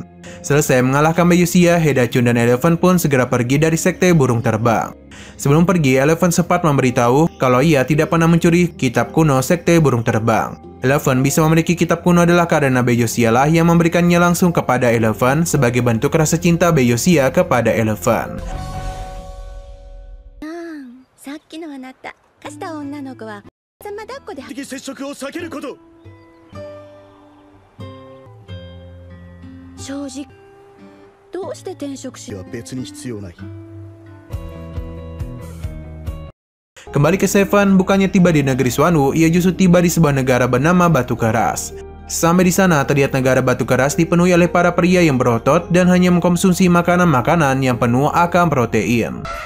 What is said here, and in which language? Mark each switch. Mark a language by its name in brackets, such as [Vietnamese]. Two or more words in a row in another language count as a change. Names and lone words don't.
[Indonesian] Selesai mengalahkan Baizosia, Haidachun dan Eleven pun segera pergi dari sekte burung terbang. Sebelum pergi, Eleven sempat memberitahu kalau ia tidak pernah mencuri kitab kuno sekte burung terbang. Eleven bisa memiliki kitab kuno adalah karena Baizosia lah yang memberikannya langsung kepada Eleven sebagai bentuk rasa cinta Baizosia kepada Eleven. [Japanese] さっきのあなた、貸した女の子は様抱っこで的接触を避けること。正直どうして転職しは別に必要ない。 [Indonesian] Kembali ke Seven, bukannya tiba di negeri Swanu, ia justru tiba di sebuah negara bernama Batu Keras. Sampai di sana, terlihat negara Batu Keras dipenuhi oleh para pria yang berotot dan hanya mengkonsumsi makanan-makanan yang penuh akan protein.